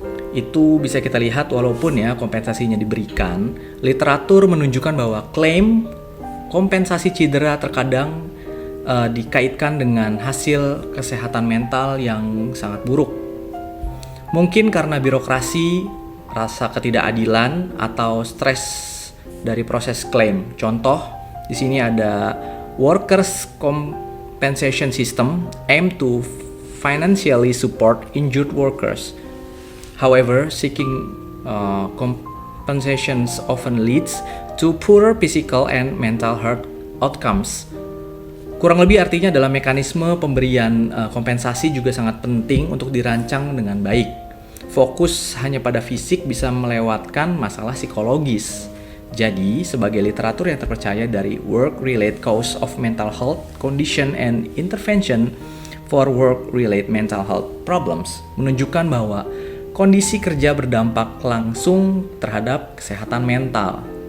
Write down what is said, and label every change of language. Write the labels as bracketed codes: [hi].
[id] Itu bisa kita lihat walaupun ya kompensasinya diberikan, literatur menunjukkan bahwa klaim kompensasi cedera terkadang dikaitkan dengan hasil kesehatan mental yang sangat buruk. Mungkin karena birokrasi, rasa ketidakadilan, atau stres dari proses klaim. Contoh, di sini ada [en] Workers' Compensation System aim to financially support injured workers. However, seeking compensations often leads to poorer physical and mental health outcomes. [id] Kurang lebih artinya dalam mekanisme pemberian kompensasi juga sangat penting untuk dirancang dengan baik. Fokus hanya pada fisik bisa melewatkan masalah psikologis. Jadi, sebagai literatur yang terpercaya dari Work-Related Cause of Mental Health Condition and Intervention for Work-Related Mental Health Problems menunjukkan bahwa kondisi kerja berdampak langsung terhadap kesehatan mental.